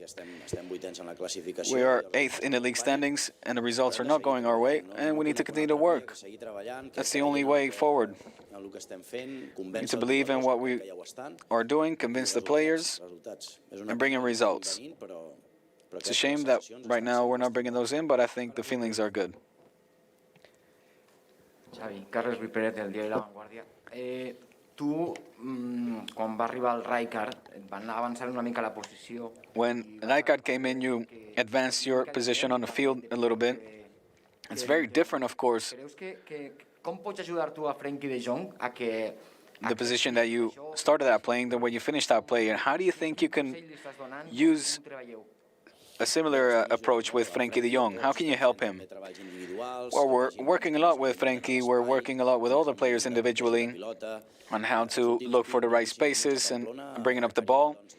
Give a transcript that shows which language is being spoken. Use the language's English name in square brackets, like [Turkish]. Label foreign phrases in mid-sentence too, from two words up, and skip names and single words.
[English] We are 8th in the league standings, and the results are not going our way, and we need to continue to work. That's the only way forward. We need to believe in what we are doing, convince the players, and bring in results. It's a shame that right now we're not bringing those in, but I think the feelings are good. [Catalan] Xavi, Carles Ruiz Pérez, del diari La Vanguardia. Tu, quan va arribar el Rijkaard, et van avançar una mica la posició. [English] When Rijkaard came in, you advanced your position on the field a little bit. It's very different, of course. [Catalan] Creus com pots ajudar tu a Frenkie de Jong a que... [English] The position that you started out playing than where you finished out playing. How do you think you can use a similar approach with Frenkie de Jong? How can you help him? Well, we're working a lot with Frenkie. We're working a lot with all the players individually on how to look for the right spaces and bringing up the ball.